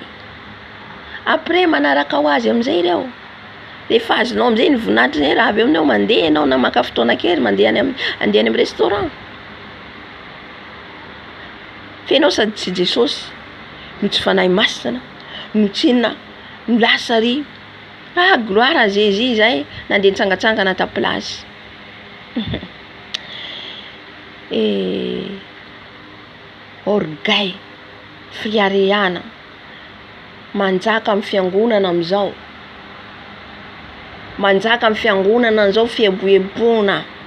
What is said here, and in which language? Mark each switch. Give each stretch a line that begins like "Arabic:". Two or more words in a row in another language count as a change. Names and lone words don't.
Malagasy: Après manaraka ho azy amin'izay ireo. Rehefa azonao amin'izay ny voninahitra izay raha avy aminao mandeha ianao na maka fotoana kely mandeha any amin'ny restaurant. Fenao sady tsy Jesosy, no tsy fanahy masina, no tsy inona, no lasa ry.
French: Gloire à Jésus
Malagasy: zay nandeha nitsangatsangana ta place. Orgueil, fiariana, manjaka amin'ny fiangonana amin'izao. Manjaka amin'ny fiangonana an'izao fieboebona.